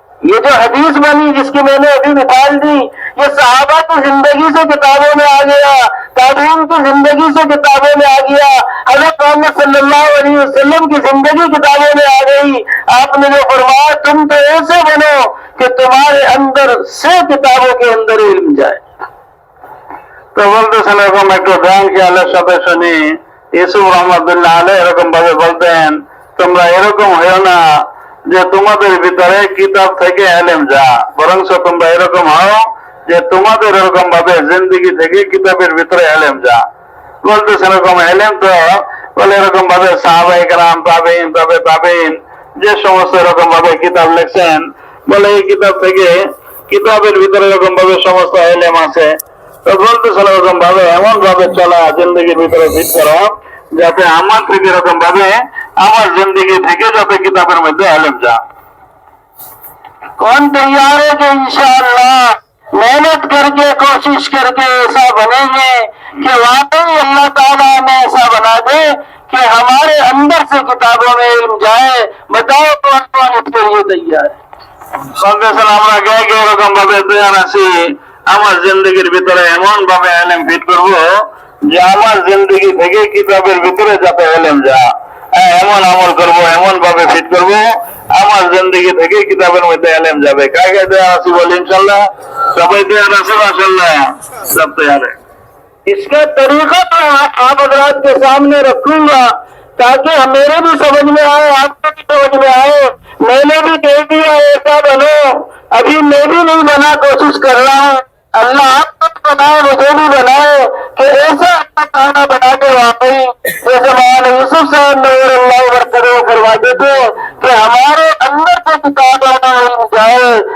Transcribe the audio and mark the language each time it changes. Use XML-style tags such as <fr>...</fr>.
<hi>ये जो हदीस बनी जिसकी मैंने अभी मिसाल दी, ये सहाबा की जिंदगी से किताबों में आ गया, ताबीन की जिंदगी से किताबों में आ गया, हज़रत मोहम्मद सल्लल्लाहु अलैहि वसल्लम की जिंदगी किताबों में आ गई। आपने जो फरमाया, तुम तो ऐसे बनो कि तुम्हारे अंदर से किताबों के अंदर इल्म जाए।</hi> <bn>তো বলতেছেন এরকম একটু ধ্যান খেয়ালের সাথে শুনি, ইউসুফ রহমতুল্লাহ আলাইহি এরকম ভাবে বলতেন, তোমরা এরকম হয়েও না যে তোমাদের ভিতরে কিতাব থেকে এলেম যা, বরং তোমরা এরকম হও যে তোমাদের এরকম ভাবে জিন্দেগি থেকে কিতাবের ভিতরে এলেম যা। বলতেছেন এরকম এলেম তো বলে এরকম ভাবে সাহাবায়ে কেরাম, তাবেঈন যে সমস্ত এরকম ভাবে কিতাব লিখছেন, বলে এই কিতাব থেকে কিতাবের ভিতরে এরকম ভাবে সমস্ত এলেম আছে। তো বলতেছেন এরকম ভাবে এমন ভাবে চলা, জিন্দগির ভিতরে ফিট করা, যাতে আমার থেকে এরকম ভাবে আমার जिंदगी থেকে যাতে কিতাবের মধ্যে এলেম যা।</bn> <hi>कौन तैयार है कि इंशाअल्लाह मेहनत करके कोशिश करके ऐसा बनेंगे कि वाकई अल्लाह ताला ने ऐसा बना दे कि हमारे अंदर से किताबों में इल्म जाए। बताओ कौन कौन इसके लिए तैयार है।</hi> <bn>বলতেছেন আমরা কে কে এরকম ভাবে তৈরি আছি, আমার জিন্দগির ভিতরে এমন ভাবে এলেম ফিট করবো যে আমার জিন্দগি থেকে কিতাবের ভিতরে যাতে এলেম যা, এমন আমল করব, এমন ভাবে ফিট করব আমার জিন্দগি থেকে কিতাবের মধ্যে এলেম যাবে। কাকে তৈরি আছি বলি ইনশাআল্লাহ, সবাই তৈরি আছে মাশাআল্লাহ, সব তৈরি।</bn> <hi>इसका तरीका तो आप हजरात के सामने रखूंगा ताकि मेरे भी समझ में आए, आपको भी समझ में आए। मैंने भी कह दिया ऐसा बनो, अभी मैं भी नहीं बना, कोशिश कर रहा हूँ। अल्लाह आपको भी बनाए, मुझे भी बनाए कि ऐसा अच्छा खाना बना के वाकई जैसे मौलाना यूसुफ साहब नव्वरअल्लाह बरकतहू फरमाते थे कि हमारे अंदर से किताबों में इल्म जाए।</hi>